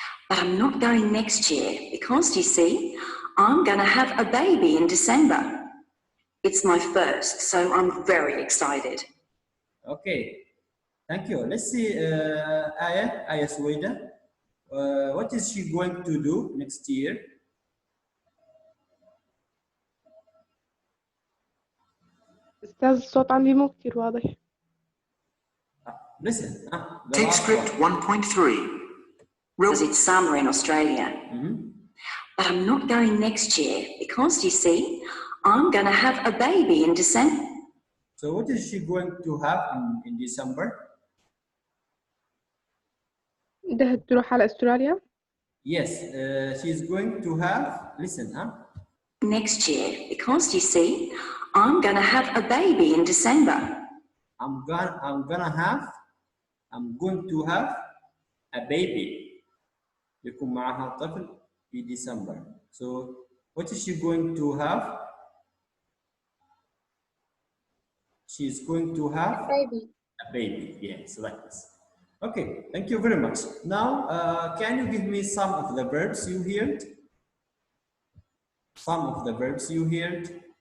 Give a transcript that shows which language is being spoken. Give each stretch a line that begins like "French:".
English: But I'm not going next year because, you see, I'm going to have a baby in December. It's my first, so I'm very excited. Okay. Thank you. Let's see, Aya Suwaida. What is she going to do next year?
Arabic: أستاذ الصوت عندي مو كتير واضح.
English: Listen. Take script 1.3. Because it's summer in Australia. But I'm not going next year because, you see, I'm going to have a baby in December. So what is she going to have in December?
Arabic: ده تروح على أستراليا؟
English: Yes, she's going to have, listen, Next year, because, you see, I'm going to have a baby in December. I'm going to have a baby.
Arabic: يكون معها طفل في December.
English: So what is she going to have? She's going to have a baby. Yes, like this. Okay, thank you very much. Now, can you give me some of the verbs you heard? Some of the verbs you heard